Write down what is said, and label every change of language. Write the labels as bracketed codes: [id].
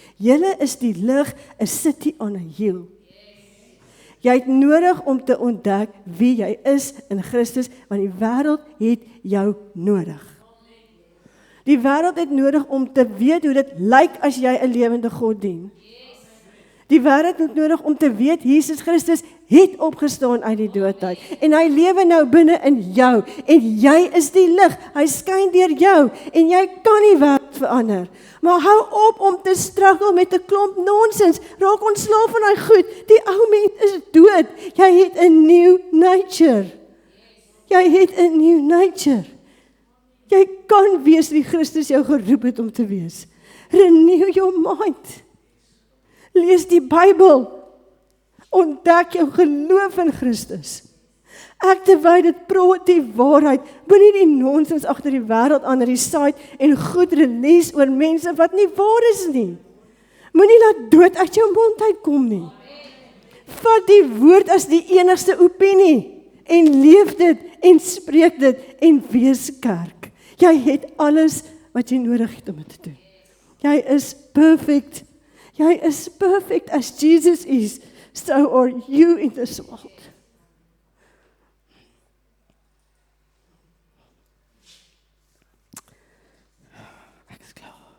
[af] Julle is die lig, 'n [en] city on a hill. [af] Jy het nodig om te ontdek wie jy is in Christus, want die wêreld het jou nodig. Die wêreld het nodig om te weet hoe dit lyk as jy 'n lewende God dien. Die wêreld het nodig om te weet, Jesus Christus het opgestaan uit die dood uit. En hy lewe nou binne in jou. En jy is die lig. Hy skyn deur jou. En jy kan die wêreld verander. Maar hou op om te struggle met 'n klomp nonsens. Raak ontslaaf van daai goed. Die ou mens is dood. Jy het 'n new nature. Jy het 'n new nature. Jy kan wees wie Christus jou geroep het om te wees. [en] Renew your mind. [af] Lees die Bybel. Ontdek jou geloof in Christus. Activate dit, praat die waarheid. Moenie die nonsens agter die wêreld aan die side en goed release oor mense wat nie waar is nie. Moenie laat dood uit jou mond uitkom nie. Vat die woord as die enigste opinie en leef dit en spreek dit en wees kerk. Jy het alles wat jy nodig het om dit te doen. Jy is perfect. Jy is perfect as Jesus is. [en] So are you in this world. [af] Ek is klaar.